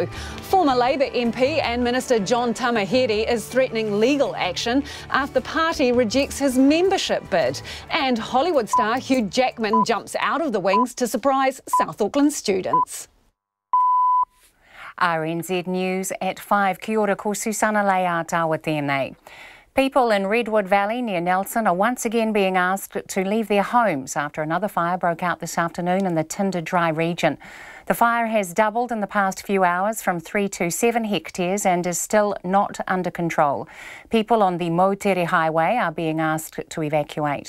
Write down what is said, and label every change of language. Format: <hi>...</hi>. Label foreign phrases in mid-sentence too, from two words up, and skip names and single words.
<en>Former Labour MP and Minister John Tamahere is threatening legal action after the party rejects his membership bid. And Hollywood star Hugh Jackman jumps out of the wings to surprise South Auckland students. RNZ News at 5.</en> <mi>Kia ora, ko Susana Leia tawa tēnei.</mi> <en>People in Redwood Valley near Nelson are once again being asked to leave their homes after another fire broke out this afternoon in the Tinder Dry region. The fire has doubled in the past few hours from 3 to 7 hectares and is still not under control. People on the Moutere Highway are being asked to evacuate.</en>